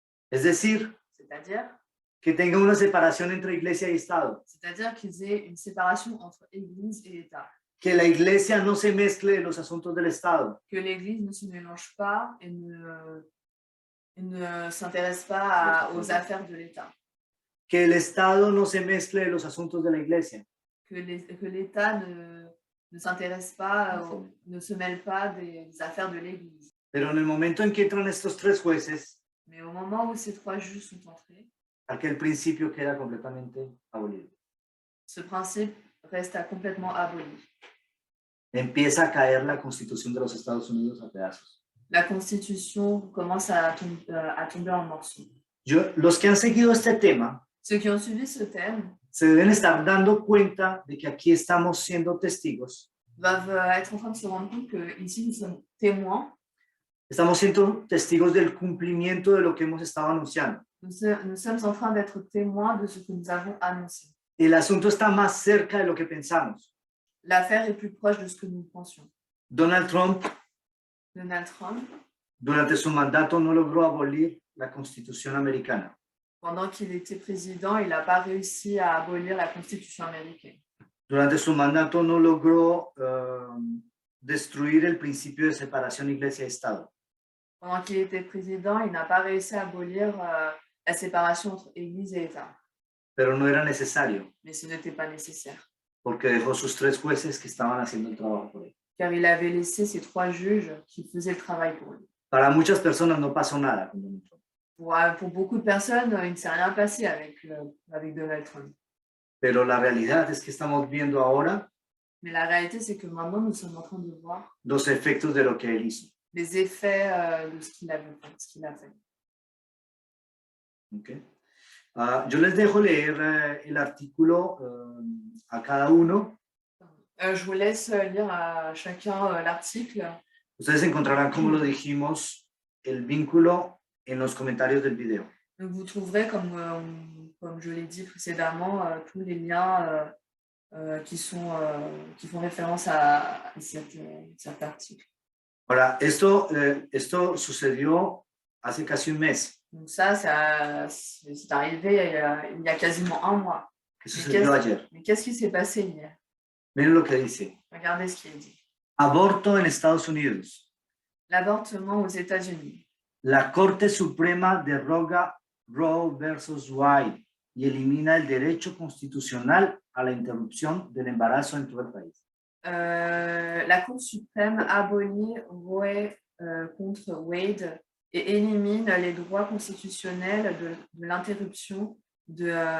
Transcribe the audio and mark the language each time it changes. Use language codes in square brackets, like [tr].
[es] Es decir, [fr] C'est-à-dire [es] que tenga una separación entre iglesia y Estado. [fr] C'est-à-dire qu'ils aient une séparation entre Église et État. [es] Que la iglesia no se mezcle en los asuntos del Estado. [fr] Que l'Église ne se mélange pas et ne s'intéresse pas aux affaires de l'État. [es] Que el Estado no se mezcle en los asuntos de la iglesia. [fr] Que l'État ne s'intéresse pas, ne se mêle pas des affaires de l'Église. [es] Pero en el momento en que entran estos 3 jueces, [fr] Mais au moment où ces 3 juges sont entrés, [es] aquel principio queda completamente abolido. [fr] ce principe reste complètement aboli. [es] Empieza a caer la Constitución de los Estados Unidos a pedazos. [fr] La Constitution commence à tomber en morceaux. [es] Los que han seguido este tema [fr] Ceux qui ont suivi ce thème [es] se deben estar dando cuenta de que aquí estamos siendo testigos. [fr] doivent être en train de se rendre compte qu'ici, nous sommes témoins. [es] Estamos siendo testigos del cumplimiento de lo que hemos estado anunciando. [fr] Nous sommes en train d'être témoins de ce que nous avons annoncé. [es] El asunto está más cerca de lo que pensamos. [fr] L'affaire est plus proche de ce que nous pensions. [es] Donald Trump, [fr] Donald Trump, [es] durante su mandato, no logró abolir la Constitución americana. [fr] pendant qu'il était président, il n'a pas réussi à abolir la Constitution américaine. [es] Durante su mandato no logró destruir el principio de separación iglesia y Estado. [fr] Pendant qu'il était président, il n'a pas réussi à abolir la séparation entre Église et État. [es] Pero no era necesario, [fr] Mais ce n'était pas nécessaire, [es] porque dejó sus 3 jueces que estaban haciendo el trabajo por él. [fr] car il avait laissé ces 3 juges qui faisaient le travail pour lui. [es] Para muchas personas no pasó nada con Donald Trump, [fr] Pour beaucoup de personnes, il ne s'est rien passé avec Donald Trump. [es] pero la realidad es que estamos viendo ahora [fr] Mais la réalité, c'est que maintenant, nous sommes en train de voir [es] los efectos de lo que él hizo. [fr] les effets de ce qu'il a fait. Okay. [es] Yo les dejo leer el artículo a cada uno. [fr] Je vous laisse lire à chacun l'article. [es] Ustedes encontrarán, como lo dijimos, el vínculo en los comentarios del video. [fr] Donc, vous trouverez, comme je l'ai dit précédemment, tous les liens qui font référence à cet article. [es] Ahora, esto sucedió hace casi un mes. [fr] Donc ça c'est arrivé il y a quasiment un mois. [es] ¿Qué sucedió ayer? [fr] Mais qu'est-ce qui s'est passé hier? [es] Miren lo que dice. [fr] Regardez ce qu'il dit. [es] Aborto en Estados Unidos. [fr] L'avortement aux États-Unis. [es] La Corte Suprema deroga Roe versus Wade y elimina el derecho constitucional a la interrupción del embarazo en todo el país. [fr] La Cour suprême abolit Roe contre Wade et élimine les droits constitutionnels de l'interruption de